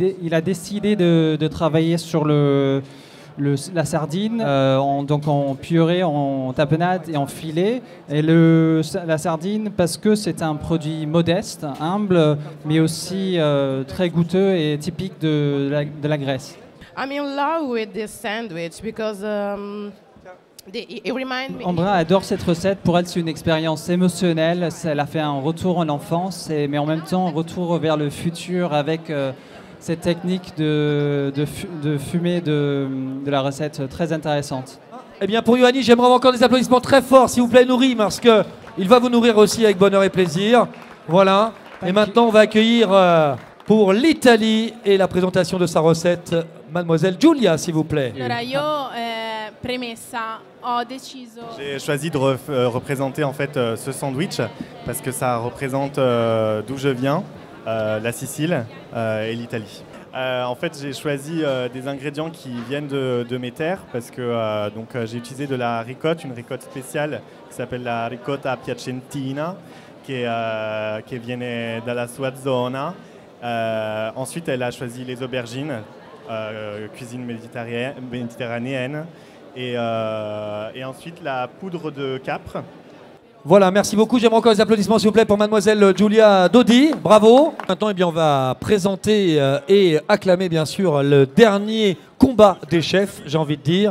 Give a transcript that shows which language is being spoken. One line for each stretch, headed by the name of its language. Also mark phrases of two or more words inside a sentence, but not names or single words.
French: Et il a décidé de travailler sur la sardine donc en purée, en tapenade et en filet. Et la sardine parce que c'est un produit modeste, humble, mais aussi très goûteux et typique de la Grèce.
English: I'm in love with this sandwich because it reminds me.
French: Ambra adore cette recette. Pour elle, c'est une expérience émotionnelle. Elle a fait un retour en enfance, mais en même temps un retour vers le futur avec cette technique de fumée de la recette très intéressante. Eh bien, pour Ioannis, j'aimerais encore des applaudissements très forts, s'il vous plaît, nourris, parce qu'il va vous nourrir aussi avec bonheur et plaisir. Voilà. Et maintenant, on va accueillir pour l'Italie et la présentation de sa recette, Mademoiselle Giulia, s'il vous plaît.
Italian: Allora, io, premessa, ho deciso.
French: J'ai choisi de représenter en fait ce sandwich parce que ça représente d'où je viens, la Sicile et l'Italie. En fait, j'ai choisi des ingrédients qui viennent de mes terres parce que j'ai utilisé de la ricotte, une ricotte spéciale qui s'appelle la
Italian: ricotta piacentina,
French: qui vient de
Italian: la sua zona.
French: Ensuite, elle a choisi les aubergines, cuisine méditerranéenne, et ensuite la poudre de capre. Voilà, merci beaucoup. J'aimerais encore des applaudissements, s'il vous plaît, pour Mademoiselle Giulia Dodi. Bravo. Maintenant, eh bien, on va présenter et acclamer, bien sûr, le dernier combat des chefs, j'ai envie de dire.